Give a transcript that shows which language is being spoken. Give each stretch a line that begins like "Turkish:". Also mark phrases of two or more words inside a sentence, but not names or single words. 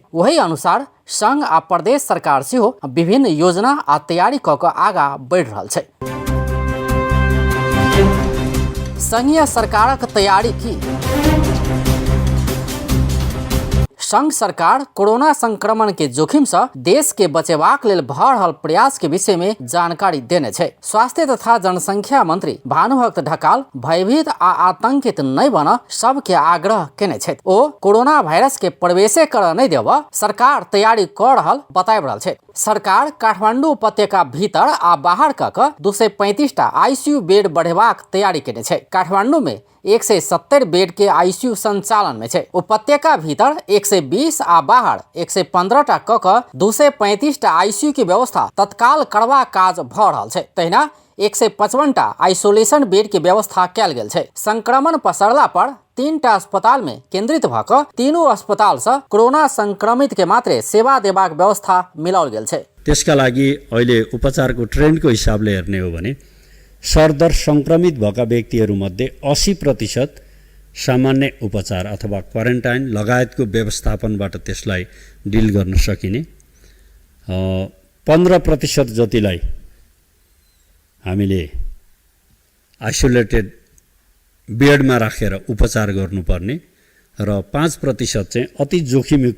Maithili: वही अनुसार संघ आ प्रदेश सरकार सेहो विभिन्न योजना आ तैयारी क के आगा बढ़ि रहल छै। संघीय सरकारक तैयारी की? संघ सरकार कोरोना संक्रमण के जोखिम से देश के बचेबाक लेल भऽ रहल प्रयास के विषय में जानकारी देने छै। स्वास्थ्य तथा जनसंख्या मंत्री भानुभक्त ढकाल भयभीत आ आतंकित नहीं बन सबके आग्रह केने छै। ओ कोरोना वायरस के प्रवेशे कर नहीं देब सरकार तैयारी कर रहल बताबि रहल छै। सरकार काठमांडू उपत्यका भीतर आ बाहर क 235 टा
English: ICU bed
Maithili: बढ़ेबाक तैयारी केने छै। काठमांडू में 170 बेड के आईसीयू संचालन में छै। उपत्यका भीतर 120 आ बाहर 115 टा क 235 टा आईसीयू की व्यवस्था तत्काल करबा काज भ रहल छै। तहिना 155 टा
English: isolation bed
Maithili: के व्यवस्था कैल गेल छै। संक्रमण पसरला पर 3 टा अस्पताल में केंद्रित भ क तीनों अस्पताल से कोरोना संक्रमित के मात्रै सेवा देबाक व्यवस्था मिलाओल गेल छै।
Nepali: त्यसका लागि अहिले उपचारको ट्रेन्डको हिसाबले हेर्ने हो भने सरदर संक्रमित भएका व्यक्तिहरूमध्ये 80% सामान्य उपचार अथवा क्वारेन्टाइन लगायतको व्यवस्थापनबाट त्यसलाई डिल गर्न सकिने, 15% जतिलाई हामीले आइसोलेटेड बेडमा राखेर उपचार गर्नुपर्ने र 5% चाहिँ अति जोखिमयुक्त